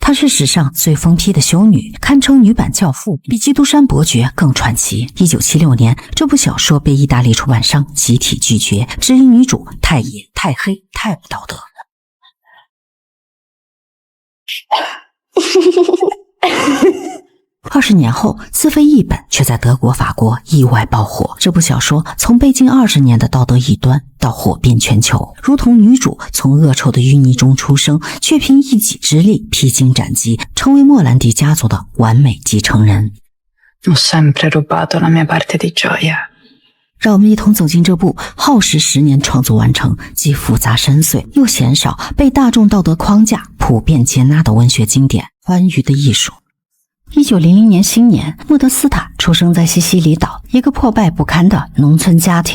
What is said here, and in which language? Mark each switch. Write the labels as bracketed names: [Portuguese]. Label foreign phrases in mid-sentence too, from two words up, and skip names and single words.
[Chinese] 她是史上最疯批的修女，堪称女版教父，比基督山伯爵更传奇。1976年，这部小说被意大利出版商集体拒绝，质疑女主太野、太黑、太不道德。20年后，自费译本却在德国、法国意外爆火。这部小说从被禁20年的道德异端到火遍全球，如同女主从恶臭的淤泥中出生，却凭一己之力披荆斩棘，成为莫兰迪家族的完美继承人。 [Italian] Ho sempre rubato la mia parte di gioia。 [Chinese] 让我们一同走进这部耗时10年创作完成，既复杂深邃又鲜少，被大众道德框架普遍接纳的文学经典《欢愉的艺术》。1900年新年，莫德斯塔出生在西西里岛一个破败不堪的农村家庭。